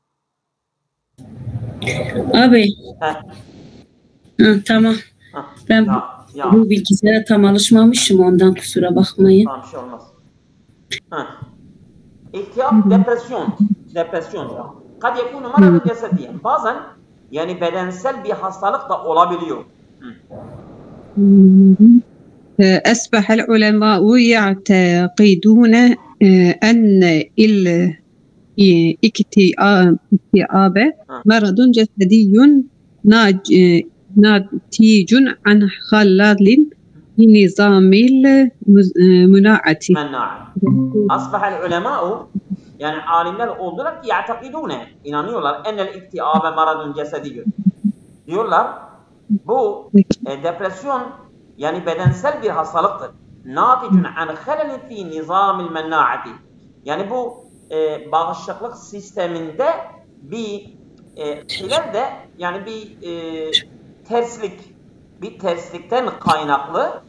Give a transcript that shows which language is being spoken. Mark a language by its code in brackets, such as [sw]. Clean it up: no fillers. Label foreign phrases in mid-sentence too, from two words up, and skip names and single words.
[tr] Abi. Tamam. Ben Ya. bu bilgisayara tam alışmamışım, ondan kusura bakmayın. Tamam, bir şey olmaz. İhtiyap, depresyon. [ar] قد يكون مرضا جسديا. [tr] Bazen yani bedensel bir hastalık da olabiliyor. [ar] أصبح العلماء يعتقدون أن الاكتئاب مرض جسدي ناتج عن خلل في نظام المناعة. أصبح العلماء [tr] yani alimler oldular ki [ar] ya'takidune, inanıyorlar أن الاكتئاب مرض جسدي. [tr] Diyorlar bu depresyon yani bedensel bir hastalıktır. [ar] ناتج عن خلل في نظام المناعة. [tr] Yani bu bağışıklık sisteminde bir hilal de yani bir terslikten kaynaklı.